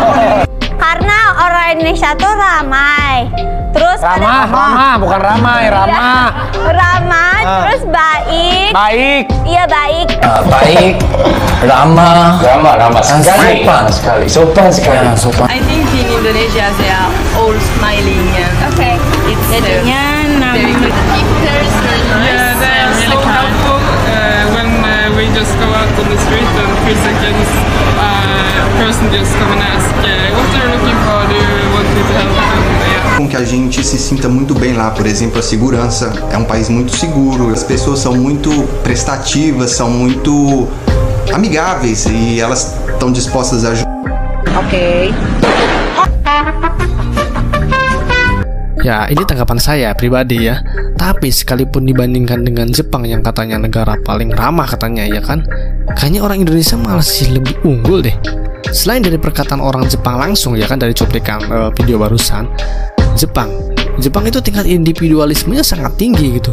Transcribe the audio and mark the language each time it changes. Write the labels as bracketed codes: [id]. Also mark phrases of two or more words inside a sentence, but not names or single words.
[id] Karena orang Indonesia tuh ramai. Terus ramah, bukan ramai, ramah. Ramah, terus baik. Baik. Iya, baik. Baik, ramah sekali. Sopan sekali. [en] I think in Indonesia they are all smiling. Okay. It's [id] Jadinya [en] very good. Yeah, they are so helpful when we just go out on the street and 3 seconds person just come and ask what are you looking for, do you want me to help? [pt] Com que a gente se sinta muito bem lá, por exemplo, a segurança é um país muito seguro, as pessoas são muito prestativas, são muito amigáveis e elas estão dispostas a ajudar. [id] Oke. Ya, ini tanggapan saya pribadi ya. Tapi sekalipun dibandingkan dengan Jepang yang katanya negara paling ramah katanya ya kan, kayaknya orang Indonesia masih lebih unggul deh. Selain dari perkataan orang Jepang langsung ya kan, dari cuplikan video barusan, Jepang itu tingkat individualismenya sangat tinggi gitu.